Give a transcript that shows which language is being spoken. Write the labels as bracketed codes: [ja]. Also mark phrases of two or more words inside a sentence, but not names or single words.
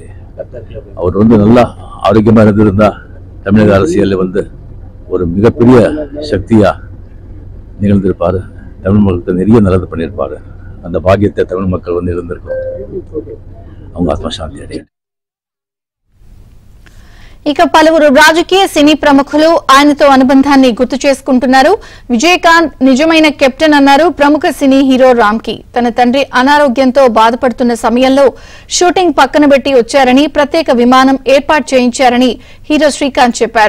[ta] அவர் நல்லா ஆரோக்கியமா இருந்திருந்தா தமிழக அரசியலில் ஒரு மிகப்பெரிய சக்தியா நிகழ்ந்திருப்பாரு. தமிழ் மக்களுக்கு நிறைய நல்லது பண்ணியிருப்பாரு. அந்த பாக்கியத்தை தமிழ் மக்கள் இருந்திருக்கும். அவங்க ஆத்மா சாந்தி அடைய. [te] ఇక పలువురు రాజకీయ సినీ ప్రముఖులు ఆయనతో అనుబంధాన్ని గుర్తు చేసుకుంటున్నారు. విజయకాంత్ నిజమైన కెప్టెన్ అన్నారు ప్రముఖ సినీ హీరో రామ్కి. తన తండ్రి అనారోగ్యంతో బాధపడుతున్న సమయంలో షూటింగ్ పక్కన పెట్టి వచ్చారని, ప్రత్యేక విమానం ఏర్పాటు చేయించారని హీరో శ్రీకాంత్ చెప్పారు.